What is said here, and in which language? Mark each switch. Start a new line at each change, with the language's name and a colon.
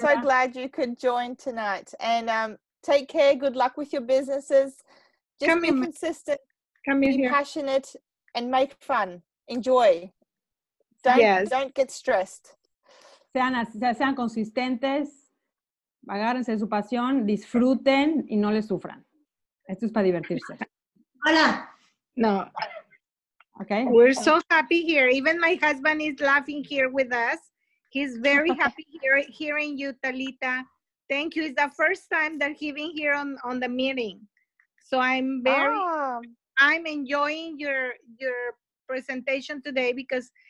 English: so glad you could join tonight. And take care. Good luck with your businesses. Just be consistent. Be passionate and make fun. Enjoy. Don't get stressed.
Spanish: Sean consistentes, agárrense de su pasión, disfruten y no le sufran. Esto es para divertirse. Hola. No.
English: Okay. We're so happy here. Even my husband is laughing here with us. He's very happy hearing you, Talita. Thank you. It's the first time that he's been here on the meeting. So I'm enjoying your presentation today because